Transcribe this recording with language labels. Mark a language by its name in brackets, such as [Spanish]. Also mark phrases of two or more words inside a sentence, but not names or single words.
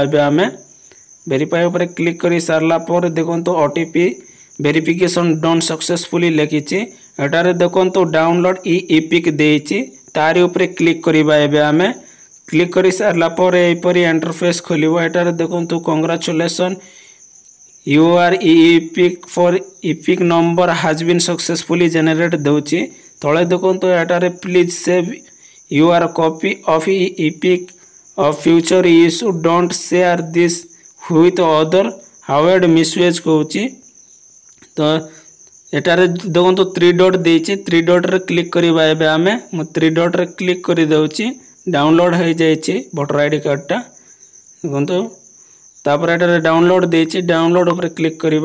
[Odia] ଏବେ ଆମେ ଭେରିଫାଇ ଉପରେ କ୍ଲିକ କରି ସାରିଲା ପରେ ଦେଖନ୍ତୁ [English] OTP verification done successfully [Odia] ଲେଖିଛି। ଏଠାରେ ଦେଖନ୍ତୁ [English] download e EPIC [Odia] ଦେଉଛି। ତାରି ଉପରେ କ୍ଲିକ କରିବା। ଏବେ ଆମେ କ୍ଲିକ କରି ସାରିଲା ପରେ ଏପରି ଇଣ୍ଟରଫେସ ଖୋଲିବ। ଏଠାରେ ଦେଖନ୍ତୁ [English] congratulation your EPIC for EPIC number has been successfully generate [Odia] ଦେଉଛି। ତଳେ ଦେଖନ୍ତୁ ଏଠାରେ [English] please save your copy of EPIC of future issue don't share this with other avoid misuse [Odia] କହୁଛି। ତ ଏଠାରେ ଦେଖନ୍ତୁ 3 ଡଟ ଦେଉଛି। 3 ଡଟରେ କ୍ଲିକ କରିବା। ଏବେ ଆମେ ମୁଁ 3 ଡଟରେ କ୍ଲିକ କରି ଦେଉଛି। ଡାଉନଲୋଡ ହୋଇ ଯାଉଛି [English] voter ID card [Odia] ଟା। ଦେଖନ୍ତୁ ତା'ପରେ ଏଠାରେ ଡାଉନଲୋଡ ଦେଉଛି। ଡାଉନଲୋଡ ଉପରେ କ୍ଲିକ କରିବା।